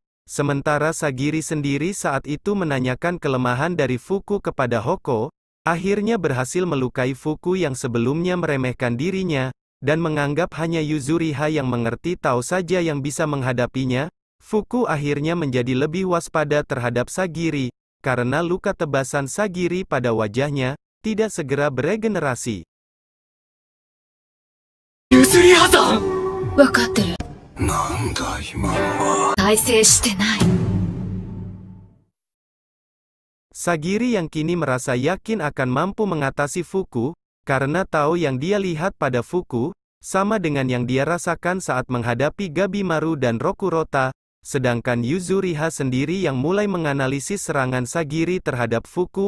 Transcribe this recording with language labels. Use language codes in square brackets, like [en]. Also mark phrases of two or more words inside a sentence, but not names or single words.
[id] Sementara Sagiri sendiri saat itu menanyakan kelemahan dari Fuku kepada Hoko, akhirnya berhasil melukai Fuku yang sebelumnya meremehkan dirinya, dan menganggap hanya Yuzuriha yang mengerti Tao saja yang bisa menghadapinya. Fuku akhirnya menjadi lebih waspada terhadap Sagiri, karena luka tebasan Sagiri pada wajahnya, tidak segera beregenerasi. [ja] Yuzuriha-san! わかってる。なんだ今のは。再生してない。 [id] Sagiri yang kini merasa yakin akan mampu mengatasi Fuku, karena Tao yang dia lihat pada Fuku, sama dengan yang dia rasakan saat menghadapi Gabimaru dan Rokurota, sedangkan Yuzuriha sendiri yang mulai menganalisis serangan Sagiri terhadap Fuku.